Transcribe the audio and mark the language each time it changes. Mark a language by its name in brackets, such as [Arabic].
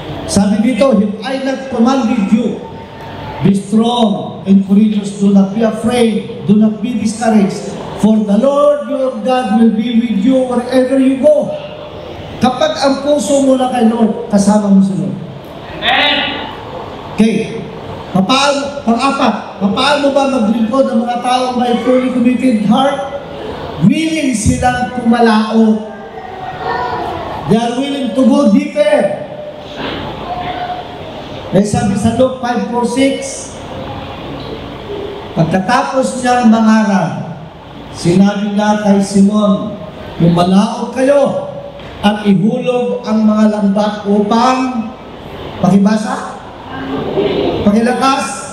[Filipino] Sabi dito, [English] if I not commanded you, be strong and courageous, do not be afraid, do not be discouraged, for the Lord your God will be with you wherever you go. [Filipino] Kapag ang puso mo na kay Lord, kasama mo si Lord. Amen. Okay. Pang-apat, paano ba maglingkod ng mga taong may fully committed heart? Willing silang pumalaot. [English] They are willing to go deeper. [Filipino] May sabi sa Luke 5:4-6, pagkatapos niyang mangaral, sinabi niya kay Simon, pumalaot kayo at ihulog ang mga lambat upang, pakibasa? Pakilakas?